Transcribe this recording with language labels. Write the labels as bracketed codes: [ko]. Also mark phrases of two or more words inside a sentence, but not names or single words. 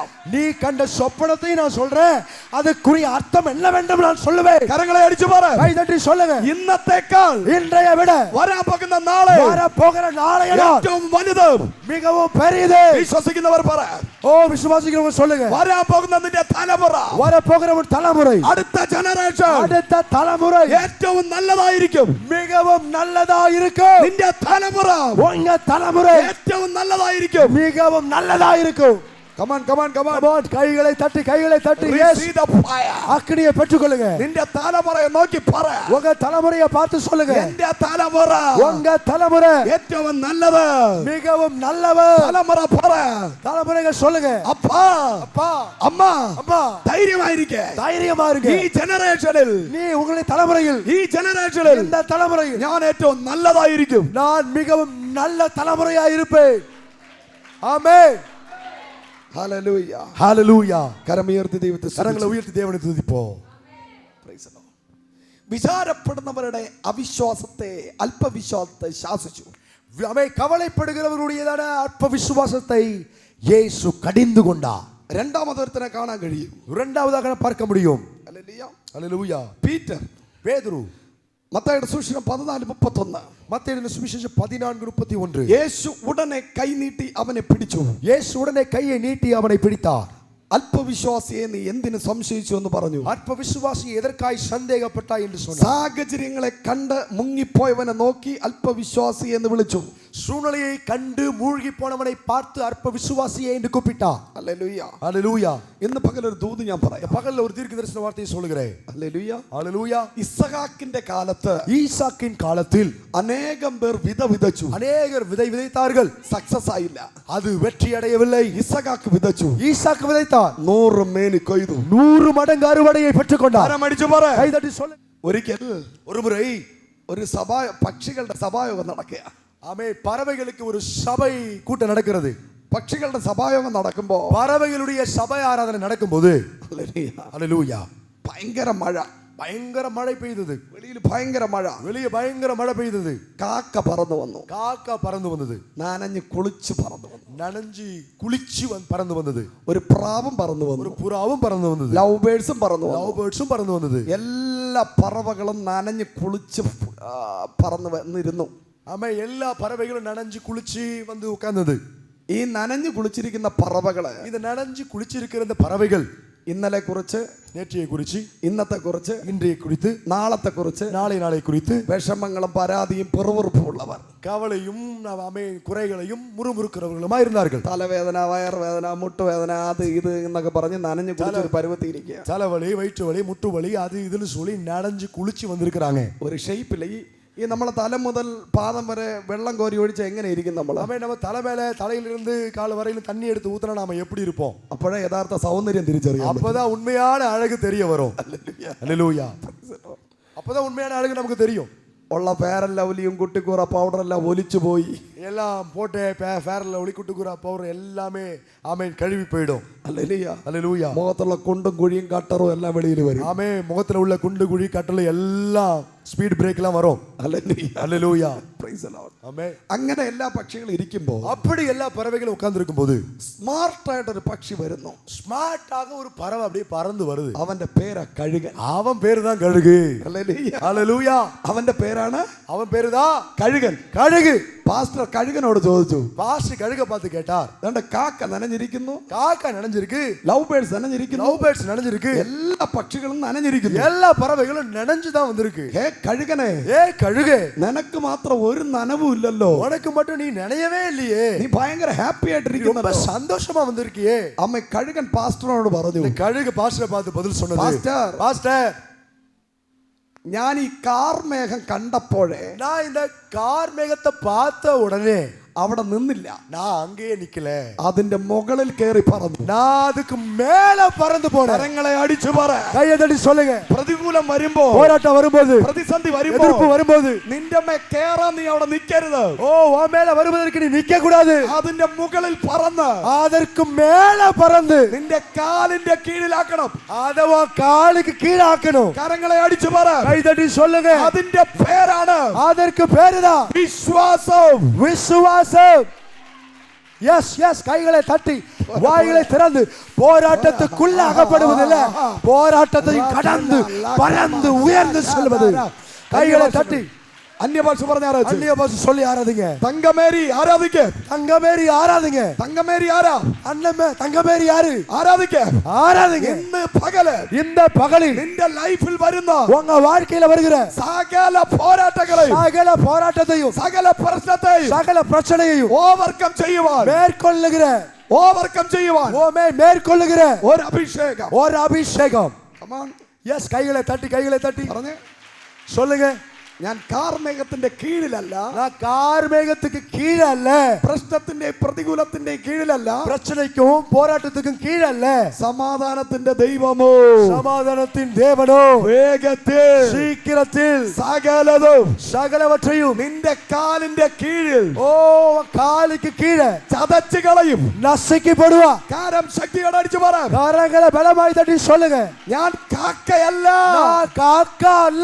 [ta] நீ கண்ட சொப்பனத்தை நான் சொல்றேன், அதுக்குரிய அர்த்தம் என்னவென்று நான் சொல்லுவேன். [ml] കരങ്ങളെ അടിച്ചു പറ. [ta] கை தட்டி சொல்லுங்க. [ml] ഇന്നത്തേക്കാൾ [ta] இன்றைய விட [ml] വരാൻ പോകുന്ന നാളെ [ta] வரப்போகிற நாளைய நாள் [ml] ഏറ്റവും വലുത്. [ta] மிகவும் பெரியது. [ml] വിശ്വസിക്കുന്നവർ പറ. [ta] ஓ விசுவாசிக்கிறவங்க சொல்லுங்க. [ml] വരാൻ പോകുന്ന നിന്റെ തലമുറ, [ta] வரப்போகிற ஒரு தலைமுறை, [ml] അടുത്ത ജനറേഷൻ [ta] அடுத்த தலைமுறை [ml] ഏറ്റവും നല്ലതായിരിക്കും. [ta] மிகவும் நல்லதா இருக்கும். [ml] നിന്റെ തലമുറ [ta] உங்க தலைமுறை [ml] ഏറ്റവും നല്ലതായിരിക്കും. [ta] மிகவும் நல்லதா இருக்கும். [en] come on come on come on. Come on, [ta] கைகளை தட்டி கைகளை தட்டி [en] Receive the fire. [ta] அக்கினியை பெற்றுக்கொள்ளுங்க. [ml] നിന്റെ തലമുറയെ നോക്കി പറ. [ta] உங்க தலைமுறையை பார்த்து சொல்லுங்க. [ml] എന്റെ തലമുറ [ta] உங்க தலைமுறை [ml] ഏറ്റവും നല്ലത്. [ta] மிகவும் நல்லவர். [ml] തലമുറ പറ. [ta] தலைமுறைகள் சொல்லுங்க. [ml] അപ്പാ, [ta] அப்பா, [ml] അമ്മ, [ta] அம்மா, [ml] ധൈര്യമായിരിക്കെ. [ta] தைரியமா இருங்க. [ml] ഈ ജനറേഷനിൽ, [ta] நீ உங்களுடைய தலைமுறையில், [ml] ഈ ജനറേഷനിൽ [ta] இந்த தலைமுறையில் [ml] ഞാൻ ഏറ്റവും നല്ലതായിരിക്കും. [ta] நான் மிகவும் நல்ல தலைமுறையா இருப்பேன். ஆமென். [ml] ഹല്ലേലൂയ. [ta] ஹalleluya. [ml] കരമുയർത്തി ദൈവത്തെ [ta] கரங்களை உயர்த்தி தேவனை துதிப்போம். [en] Praise the Lord. [ml] വിചാരപ്പെടുന്നവരുടെ അവിശ്വാസത്തെ, അല്പവിശ്വാസത്തെ ശാസിച്ചു. [ta] அவை கவலைப்படுகிறவர்களுடையதான அற்ப விசுவாசத்தை இயேசு கடிந்து கொண்டார். [ml] രണ്ടാമതൊരുത്തനെ കാണാൻ കഴിയും. [ta] இரண்டாவதாக பார்க்க முடியும். [ml] ഹല്ലേലൂയ. [ta] ஹalleluya. [ml] പീറ്റർ, [ta] பேதுரு, [ml] മത്തായിയുടെ സുവിശേഷം 14:31. [ta] மத்தேயு சுவிசேஷம் 14:31. [ml] യേശു ഉടനെ കൈ നീട്ടി അവനെ പിടിച്ചു. [ta] இயேசு உடனே கையை நீட்டி அவனை பிடித்தார். [ml] അല്പവിശ്വാസിയെ നീ എന്തിനു സംശയിച്ചു എന്ന് പറഞ്ഞു. [ta] அற்ப விசுவாசி எதற்காய் சந்தேகப்பட்டாய் என்று சொன்னார். [ml] സാഹചര്യങ്ങളെ കണ്ട് മുങ്ങിപ്പോയവനെ നോക്കി അല്പവിശ്വാസി എന്ന് വിളിച്ചു. [ta] சூழ்நிலையை கண்டு மூழ்கி போனவனை பார்த்து அற்ப விசுவாசியே என்று கூப்பிட்டார். [ml] ഹല്ലേലൂയ. [ta] ஹalleluya. [ml] ഇന്ന് പകലൊരു ദൂത് ഞാൻ പറയാം. [ta] பகல்ல ஒரு தீர்க்கதரிசன வார்த்தையை சொல்கிறேன். [ml] ഹല്ലേലൂയ. [ta] ஹalleluya. [ml] ഇസഹാക്കിന്റെ കാലത്ത് [ta] ஈசாக்கின் காலத்தில் [ml] അനേകം പേർ വിതച്ചു. [ta] அநேகர் விதை விதைத்தார்கள். [ml] സക്സസ് ആയില്ല. [ta] அது வெற்றி அடையவில்லை. [ml] ഇസഹാക്ക് വിതച്ചു. [ta] ஈசாக்கு விதைத்தார். [ml] 100 മേനി കൊയ്തു. [ta] 100 மடங்கு அறுவடையை பெற்றுக்கொண்டார். [ml] ആരമടിച്ചു പറ. [ta] கை தட்டி சொல்லு. [ml] ഒരിക്കൽ [ta] ஒரு முறை [ml] ഒരു പക്ഷികളുടെ സഭായോഗം നടക്കുക. [ta] ஆமே, பறவைகளுக்கு ஒரு சபை கூட்டம் நடக்கிறது. [ml] പക്ഷികളുടെ സഭായോഗം നടക്കുമ്പോ [ta] பறவைகளுடைய சபை ஆராதனை நடக்கும்போது [ml] ഹല്ലേലൂയ, [ta] ஹalleluya, [ml] ഭയങ്കര മഴ. [ta] பயங்கர மழை பெய்தது. [ml] വെളിയിൽ ഭയങ്കര മഴ. [ta] வெளியே பயங்கர மழை பெய்தது. [ml] കാക്ക പറന്നു വന്നു. [ta] காக்கா பறந்து வந்தது. [ml] നനഞ്ഞ് കുളിച്ച് പറന്നു വന്നു. [ta] நனைஞ்சு குளிச்சு பறந்து வந்தது. [ml] ഒരു പ്രാവും പറന്നു [ta] ஒரு [ml] വന്നു. [ta] புறாவும் பறந்து வந்தது. [en] love birds [ml] പറന്നു [ta] லவ் [ml] വന്നു. [ta] பேர்ட்ஸும் பறந்து வந்தது. [ml] എല്ലാ പറവകളും നനഞ്ഞ് കുളിച്ച് പറന്നു വന്നിരുന്നു. [ta] ஆமா, எல்லா பறவைகளும் நனைஞ்சு குளிச்சு வந்து உட்கார்ந்தது. [ml] ഈ നനഞ്ഞു കുളിച്ചിരിക്കുന്ന പറവകള് [ta] இந்த நனைஞ்சு குளிச்சிருக்கிற இந்த பறவைகள் [ml] ഇന്നലെ കുറിച്ച്, [ta] நேற்றைய குறிச்சு, [ml] ഇന്നത്തെ കുറിച്ച്, [ta] இன்றைய குறித்து, [ml] നാളത്തെ കുറിച്ച് [ta] நாளை குறித்து [ml] വിഷമങ്ങളും പരാതിയും പിറുപിറുപ്പും ഉള്ളവർ, [ta] கவலையும் குறைகளையும் முறுமுறுக்கிறவர்களுமா இருந்தார்கள். [ml] തലവേദന, വയറുവേദന, മുട്ടുവേദന, അത് ഇത് എന്നൊക്കെ പറഞ്ഞ് നനഞ്ഞു കുളിച്ചൊരു പരുവത്തിയിരിക്കുക. [ta] தலைவலி, வயிற்று வலி, முட்டு வலி, அது இதுன்னு சொல்லி நனைஞ்சு குளிச்சு வந்திருக்கிறாங்க. [ml] ഒരു ഷേപ്പിൽ ഈ നമ്മളെ തല മുതൽ പാദം വരെ വെള്ളം കോരി ഒഴിച്ച് എങ്ങനെ ഇരിക്കും നമ്മൾ? [ta] நம்ம தலையிலிருந்து கால் வரையிலும் தண்ணி எடுத்து ஊத்தினா நாம எப்படி இருப்போம்? [ml] അപ്പോഴേ യഥാർത്ഥ സൗന്ദര്യം തിരിച്ചറിയാം. [ta] அப்பதான் உண்மையான அழகு தெரிய வரும். அல்லேலூயா. அப்பதான் உண்மையான அழகு நமக்கு தெரியும். [ml] ഉള്ള ഫെയർ ലവ്ലിയും കുട്ടിക്കൂറ പൗഡറെല്ലാം ഒലിച്ചു പോയി. [ta] எல்லாம் போட்டு ஃபேர் லவ்லி குட்டுக்குரா பவுடர் எல்லாமே ஆமென் கழுவி போய்டும். அல்லேலூயா. அல்லேலூயா. [ml] മുഖത്തുള്ള കുണ്ടും കുഴിയും കട്ടറും എല്ലാം വെളിയിൽ വരും. [ta] ஆமென். முகத்துல உள்ள குண்டு குழி கட்டல எல்லாம் [en] speed break [ta] எல்லாம் வரும். அல்லேலூயா. அல்லேலூயா. [en] Praise the Lord. [ta] ஆமென். [ml] അങ്ങനെ എല്ലാ പക്ഷികളും ഇരിക്കുമ്പോൾ [ta] அப்படி எல்லா பறவைகளும் உட்கார்ந்து இருக்கும்போது [ml] സ്മാർട്ടായിട്ട് ഒരു പക്ഷി വരുന്നു. [ta] ஸ்மார்ட்டாக ஒரு பறவை அப்படியே பறந்து வருது. [ml] അവന്റെ പേരാ കഴുകൻ. [ta] அவன் பேரு தான் கழுகு. [ml] ഹല്ലേലൂയ. [ta] அல்லேலூயா. [ml] അവന്റെ പേരാണ് [ta] அவன் பேரு தான் [ml] കഴുകൻ. [ta] கழுகு. [ml] പാസ്റ്റർ കഴുകനോട് ചോദിച്ചു, [ta] பாஸ்டர் கழுக பார்த்து கேட்டார், [ml] ദാണ്ട കാക്ക നനഞ്ഞിരിക്കുന്നു, [ta] காக்கா நனைஞ்சிருக்கு, [en] love birds [ml] നനഞ്ഞിരിക്കുന്നു, [en] love birds [ta] நனைஞ்சிருக்கு, [ml] എല്ലാ പക്ഷികളും നനഞ്ഞിരിക്കുന്നു. [ta] எல்லா பறவைகளும் நனைஞ்சு தான் வந்திருக்கு. [ml] ഹേ കഴുകനെ, [ta] ஏ கழுகு, [ml] നിനക്ക് മാത്രം ഒരു നനവും ഇല്ലല്ലോ. [ta] உனக்கு மட்டும் நீ நனையவே இல்லையே. [ml] നീ ഭയങ്കര ഹാപ്പി [ta] ரொம்ப [ml] ആയിട്ടിരിക്കുന്നു. [ta] சந்தோஷமா வந்திருக்கியே. [ml] അമ്മ കഴുകൻ പാസ്റ്ററിനോട് പറഞ്ഞു, [ta] இந்த கழுகு பாஸ்டரை பார்த்து பதில் சொன்னது, பாஸ்டர், பாஸ்டர், [ml] ഞാൻ ഈ കാർമേഘം കണ്ടപ്പോഴേ [ta] நான் இந்த கார் மேகத்தை பார்த்த உடனே [ml] അവിടെ നിന്നില്ല, [ta] நான் அங்கேயே நிக்கல, [ml] അതിന്റെ മുകളിൽ കയറി പറന്നു. [ta] நான் அதுக்கு மேல பறந்து போனேன். [ml] കരങ്ങളെ അടിച്ചു പറ, [ta] கையை தட்டி சொல்லுங்க. [ml] പ്രതികൂലം വരുമ്പോ, [ta] போராட்டம் வரும்போது, [ml] പ്രതിസന്ധി വരുമ്പോ, [ta] எதிர்ப்பு வரும்போது [ml] നിന്റെ മേ കേറാൻ നീ അവിടെ നിൽക്കരുത്. [ta] ஓ உன் மேல வருவதற்கு நீ நிக்க கூடாது. [ml] അതിന്റെ മുകളിൽ പറന്ന് [ta] அதற்கு மேல பறந்து [ml] നിന്റെ കാലിന്റെ കീഴിലാക്കണം. [ta] அத உன் காலுக்கு கீழாக்கணும். [ml] കരങ്ങളെ അടിച്ചു പറ, [ta] கை தட்டி சொல்லுங்க. [ml] അതിന്റെ പേരാണ് [ta] அதற்கு பேருதான் [ml] വിശ്വാസം. [ta] விசுவாசம். [en] yes yes. [ta] கைகளை தட்டி வாய்களை திறந்து போராட்டத்துக்குள்ள அகப்படுவதில்லை, போராட்டத்தையும் கடந்து பறந்து உயர்ந்து செல்வது. கைகளை தட்டி [ml] അന്യഭാഷ പറഞ്ഞ [ta] அந்நிய பாஷை சொல்லி ஆராதிங்க. [ml] തങ്കമേരി ആരാധിക്ക, [ta] தங்கமேரி ஆராதிங்க. [ml] തങ്കമേരി ആരാ? [ta] அண்ணன் தங்கமேரி யாரு? [ml] ആരാധിക്ക, [ta] ஆராதிங்க. [ml] ഇന്ന് പകല് [ta] இந்த பகலில் [ml] നിന്റെ ലൈഫിൽ വരുന്ന [ta] உங்க வாழ்க்கையில வருகிற [ml] സകല പോരാട്ടങ്ങളെയും, [ta] சகல போராட்டத்தையும், [ml] സകല പ്രശ്നത്തെയും [ta] சகல பிரச்சனையையும் [ml] ഓവർകം ചെയ്യുവാൻ, [ta] மேற்கொள்ளுகிற, [ml] ഓവർകം ചെയ്യുവാൻ [ta] மேற்கொள்ளுகிற [ml] ഒരു അഭിഷേകം. [ta] ஒரு அபிஷேகம். [en] Come on. [ta] எஸ். கைகளை தட்டி [ml] പറഞ്ഞേ, [ta] சொல்லுங்க. [ml] ഞാൻ കാർമേഘത്തിന്റെ കീഴിലല്ല, [ta] நான் கார்மேகத்துக்கு கீழே அல்ல, [ml] പ്രശ്നത്തിന്റെ പ്രതികൂലത്തിന്റെ കീഴിലല്ല, [ta] பிரச்சனைக்கும் போராட்டத்துக்கும் கீழே அல்ல, [ml] സമാധാനത്തിന്റെ ദൈവമോ, [ta] சமாதானத்தின் தேவனோ [ml] വേഗത്തിൽ [ta] சீக்கிரத்தில் [ml] സകലതും [ta] சகலவற்றையும் [ml] നിന്റെ കാലിന്റെ കീഴിൽ [ta] ஓ காலுக்கு கீழே [ml] ചതച്ചു കളയും. [ta] நசுக்கப்படுவா. [ml] കാരം ശക്തിയോടെ അടിച്ചു പറ, [ta] கரங்களை பலமாய் தட்டி சொல்லுங்க. [ml] ഞാൻ കാക്കയല്ല, [ta] நான் காக்கா அல்ல,